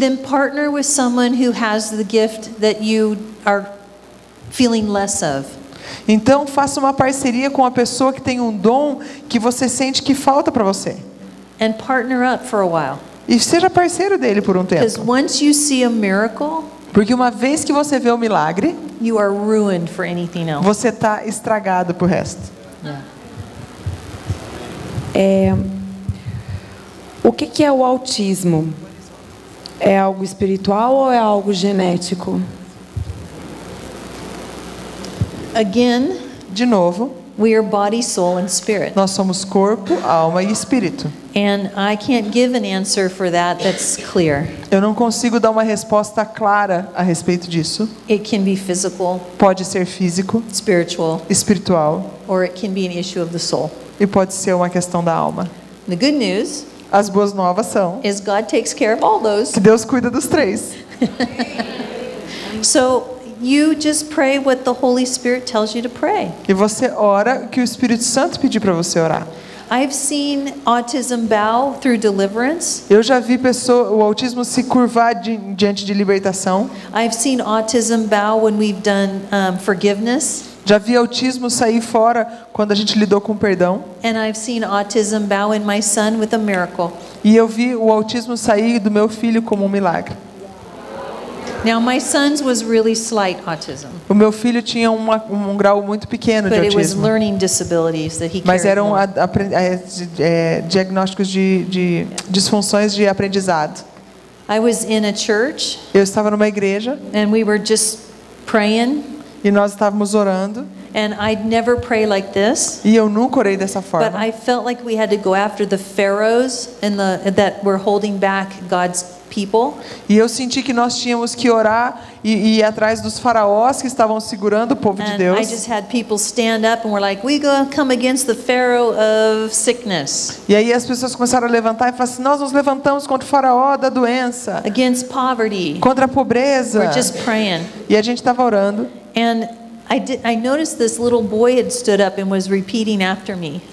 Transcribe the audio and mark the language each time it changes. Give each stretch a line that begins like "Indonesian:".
English: then partner with someone who has the gift that you are feeling less of.
Portuguese: então faça uma parceria com a pessoa que tem um dom que você sente que falta para você.
English: And partner up for a while.
Portuguese: E seja parceiro dele por um
English: Because
Portuguese: tempo.
English: once you see a miracle,
Portuguese: Porque uma vez que você vê o milagre,
English: you are ruined for anything else.
Portuguese: você está estragado pro resto. O que é o autismo? É algo espiritual ou é algo genético?
English: Again,
Portuguese: De novo,
English: we are body, soul, and spirit.
Portuguese: nós somos corpo, alma e espírito.
English: And I can't give an answer for that that's clear.
Portuguese: Eu não consigo dar uma resposta clara a respeito disso.
English: It can be physical,
Portuguese: Pode ser físico,
English: spiritual,
Portuguese: espiritual
English: or it can be an issue of the soul.
Portuguese: e pode ser uma questão da alma.
English: The good news
Portuguese: As boas novas são
English: is God takes care of all those.
Portuguese: que Deus cuida dos três.
English: So you just pray what the Holy Spirit tells you to pray.
Portuguese: E você ora o que o Espírito Santo pedir para você orar.
English: I've seen autism bow through deliverance.
Portuguese: Eu já vi o autismo se curvar diante de libertação.
English: I've seen autism bow when we've done forgiveness.
Portuguese: Já vi autismo sair fora quando a gente lidou com perdão.
English: And I've seen autism bow in my son with a miracle.
Portuguese: E eu vi o autismo sair do meu filho como um milagre.
English: Now my son's was really slight autism,
Portuguese: O meu filho tinha um grau muito pequeno de
English: but it was
Portuguese: autismo.
English: learning disabilities that he
Portuguese: Mas
English: carried.
Portuguese: eram
English: more.
Portuguese: diagnósticos de disfunções de aprendizado.
English: I was in a church
Portuguese: Eu estava numa igreja
English: and we were just praying,
Portuguese: e nós estávamos orando.
English: and I'd never pray like this.
Portuguese: E eu nunca orei dessa
English: But
Portuguese: forma.
English: I felt like we had to go after the pharaohs and that were holding back God's people.
Portuguese: E eu senti que nós tínhamos que orar e ir atrás dos faraós que estavam segurando o povo de
English: And I
Portuguese: Deus.
English: just had people stand up and we're like, we go come against the pharaoh of sickness,
Portuguese: E aí as pessoas começaram a levantar e falaram assim, nós nos levantamos contra o faraó da doença,
English: against poverty.
Portuguese: contra a pobreza.
English: We're just praying.
Portuguese: E a gente estava orando.
English: And I noticed this little boy had stood up and was repeating after me.